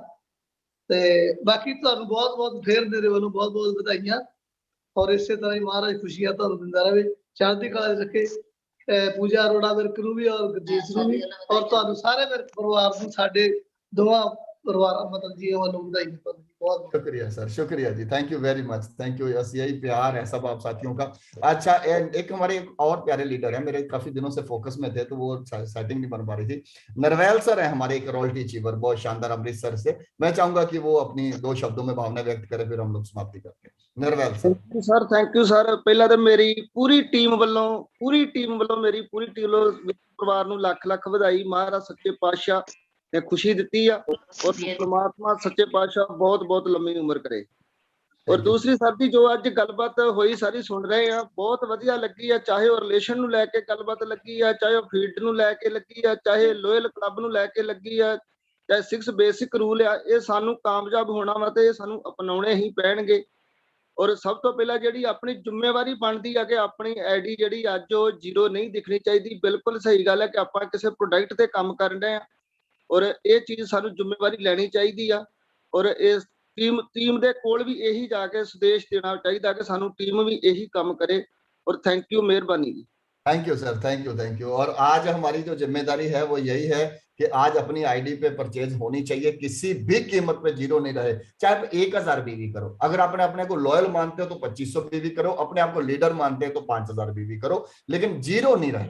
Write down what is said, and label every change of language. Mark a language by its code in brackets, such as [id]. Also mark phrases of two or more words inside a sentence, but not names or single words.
[pa] ਤੇ ਬਾਕੀ ਤੁਹਾਨੂੰ ਬਹੁਤ ਬਹੁਤ ਫਿਰ ਮੇਰੇ ਵਾਲਿਆਂ ਬਹੁਤ ਬਹੁਤ ਬਧਾਈਆਂ। ਔਰ ਇਸ ਤਰ੍ਹਾਂ ਹੀ ਮਹਾਰਾਜ ਖੁਸ਼ੀਆਂ ਤੁਹਾਨੂੰ ਦਿੰਦਾ ਰਹੇ, ਚੜ੍ਹਦੀ ਕਲਾ ਰੱਖੇ। ਪੂਜਾ ਅਰੋੜਾ ਵਿਰਕ ਨੂੰ ਭੀ ਔਰ ਗੁਰਜੀਤ ਨੂੰ ਭੀ ਔਰ ਤੁਹਾਨੂੰ ਸਾਰੇ ਵਿਰਕ ਪਰਿਵਾਰ ਨੂੰ ਸਾਡੇ ਦੋਵਾਂ ਪਰਿਵਾਰ ਮਤਲਬ ਜੀ ਵਾਲਿਆਂ ਬਧਾਈਆਂ। [hi] बहुत शुक्रिया सर, शुक्रिया जी, [en] thank you very much, thank you. [hi] यही प्यार है सब आप साथियों का। अच्छा, एक हमारे एक और प्यारे लीडर है, मेरे काफी दिनों से फोकस में थे तो वो सेटिंग नहीं बन पा रही थी। नरवैल सर है हमारे एक [en] royalty achiever, [hi] बहुत शानदार, अमृतसर से। मैं चाहूंगा कि वो अपनी 2 शब्दों में भावना व्यक्त करे, फिर हम लोग समाप्ति करते हैं। नरवैल सर। [en] thank you sir. [pa] ਪਹਿਲਾ ਤਾਂ ਮੇਰੀ ਪੂਰੀ ਟੀਮ ਵਾਲਿਆਂ ਮੇਰੀ ਪੂਰੀ ਟੀਮ ਪਰਿਵਾਰ ਨੂੰ ਲੱਖ ਲੱਖ ਬਧਾਈ। ਮਹਾਰਾਜ ਸੱਚੇ ਪਾਤਸ਼ਾਹ ਨੇ ਖੁਸ਼ੀ ਦੀ ਹੈ ਔਰ ਪਰਮਾਤਮਾ ਸੱਚੇ ਪਾਤਸ਼ਾਹ ਬਹੁਤ ਬਹੁਤ ਲੰਬੀ ਉਮਰ ਕਰੇ। ਔਰ ਦੂਸਰੀ ਸਰ ਦੀ ਜੋ ਅੱਜ ਗੱਲਬਾਤ ਹੋਈ ਸਾਰੀ ਸੁਣ ਰਹੇ ਹੈਂ, ਬਹੁਤ ਵਧੀਆ ਲੱਗੀ ਹੈ। ਚਾਹੇ ਉਹ ਰਿਲੇਸ਼ਨ ਨੂੰ ਲੈਕੇ ਗੱਲਬਾਤ ਲੱਗੀ ਹੈ, ਚਾਹੇ ਉਹ ਫੀਲਡ ਨੂੰ ਲੈਕੇ ਲੱਗੀ ਹੈ, ਚਾਹੇ [en] loyal club [pa] ਨੂੰ ਲੈਕੇ ਲੱਗੀ ਹੈ, ਚਾਹੇ 6 [en] basic rule [pa] ਆ, ਇਹ ਸਾਨੂੰ ਕਾਮਯਾਬ ਹੋਣਾ ਵਾ ਤੇ ਇਹ ਸਾਨੂੰ ਅਪਣਾਉਣੇ ਹੀ ਪੈਣਗੇ। ਔਰ ਸਭ ਤੋਂ ਪਹਿਲਾਂ ਜਿਹੜੀ ਆਪਣੀ ਜ਼ਿੰਮੇਵਾਰੀ ਬਣਦੀ ਆ ਕਿ ਆਪਣੀ ਆਈਡੀ ਜਿਹੜੀ ਅੱਜ ਉਹ ਜ਼ੀਰੋ ਨਹੀਂ ਦਿਖਣੀ ਚਾਹੀਦੀ। ਬਿਲਕੁਲ ਸਹੀ ਗੱਲ ਹੈ ਕਿ ਆਪਾਂ ਕਿਸੇ ਪ੍ਰੋਡਕਟ ਤੇ ਕੰਮ ਕਰਨ ਰਹੇ ਆ ਔਰ ਇਹ ਚੀਜ਼ ਸਾਨੂੰ ਜ਼ਿੰਮੇਵਾਰੀ ਲੈਣੀ ਚਾਹੀਦੀ ਆ ਔਰ ਇਸ ਟੀਮ ਦੇ ਕੋਲ ਵੀ ਇਹੀ ਜਾ ਕੇ ਸੰਦੇਸ਼ ਦੇਣਾ ਚਾਹੀਦਾ ਕਿ ਸਾਨੂੰ ਟੀਮ ਭੀ ਯਹੀ ਕੰਮ ਕਰੇ। [hi] और [en] thank you, [hi] मेहरबानी। [en] thank you sir, thank you. [hi] और आज हमारी जो जिम्मेदारी है वो यही है कि आज अपनी आईडी पे परचेज होनी चाहिए, किसी भी कीमत पे जीरो नहीं रहे। चाहे आप 1000 बीवी करो, अगर आपने अपने को लॉयल मानते हो तो 2500 बीवी करो, अपने आप को लीडर मानते हो तो 5000 बीवी करो, लेकिन जीरो नहीं रहे।